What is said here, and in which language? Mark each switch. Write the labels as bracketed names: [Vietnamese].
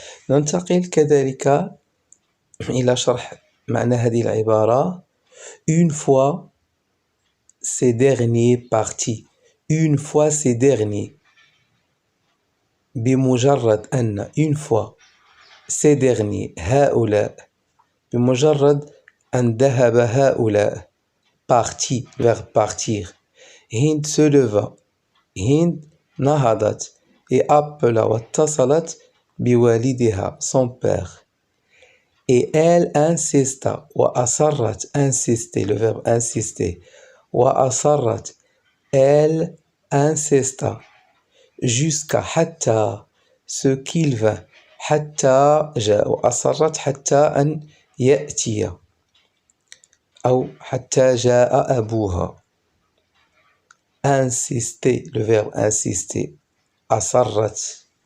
[Arabic] ننتقل كذلك إلى شرح معنى هذه العبارة. [French] Une fois ces derniers partis. Une fois ces derniers. [Arabic] بمجرد أن [French] une fois ces derniers [Arabic] هؤلاء بمجرد أن ذهب هؤلاء [French] parti vers partir. Hind se leva. Hind [Arabic] نهضت [French] et appela [Arabic] واتصلت بوالدها [French] son père. Et elle insista [Arabic] وأصرت [French] insister, le verbe insister. [Arabic] وأصرت, [French] elle insista jusqu'à [Arabic] حتى [French] ce qu'il vint. [Arabic] حتى جاء وأصرت حتى أن يأتي أو حتى جاء أبوها. [French] Insister, le verbe insister. [Arabic] أصرت